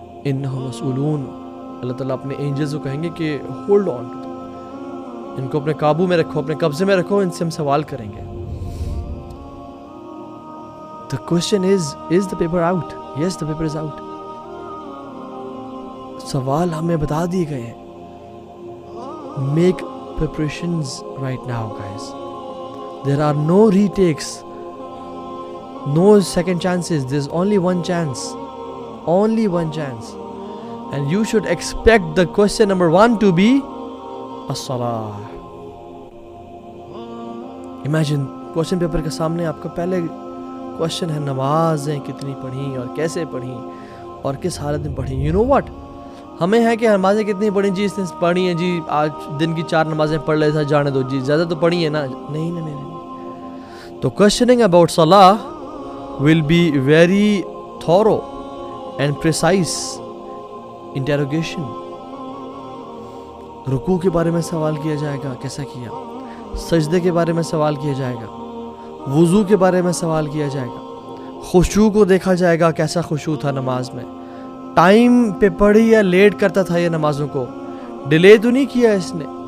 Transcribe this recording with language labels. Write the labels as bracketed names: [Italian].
[Urdu] انہم مسئولون، اللہ تعالیٰ اپنے اینجلز کو کہیں گے کہ [English] hold on, [Urdu] ان کو اپنے قابو میں رکھو، اپنے قبضے میں رکھو، ان سے ہم سوال کریں گے. [English] The question is the paper out? Yes, the paper is out. [Urdu] سوال ہمیں بتا دیے گئے ہیں. [English] Make preparations right now, guys. There are no retakes, no second chances. There's only one chance. Only one chance. And you should expect the question number 1 to be as-salah. Imagine question paper [Urdu] کے سامنے آپ کا پہلے question ہے نمازیں کتنی پڑھیں اور کیسے پڑھیں اور کس حالت میں پڑھیں. [English] You know what? [Urdu] ہمیں ہے کہ نمازیں کتنی پڑھیں جی، اس نے پڑھی ہیں جی، آج دن کی 4 نمازیں پڑھ لے تھا، جانے دو جی، زیادہ تو پڑھی ہیں نا. نہیں. [English] تو questioning about salah will be very thorough and precise interrogation. [Urdu] رکوع کے بارے میں سوال کیا جائے گا، کیسا کیا. سجدے کے بارے میں سوال کیا جائے گا. وضو کے بارے میں سوال کیا جائے گا. خشوع کو دیکھا جائے گا، کیسا خشوع تھا نماز میں. ٹائم پہ پڑھی یا لیٹ کرتا تھا یہ نمازوں کو، ڈیلے تو نہیں کیا اس نے.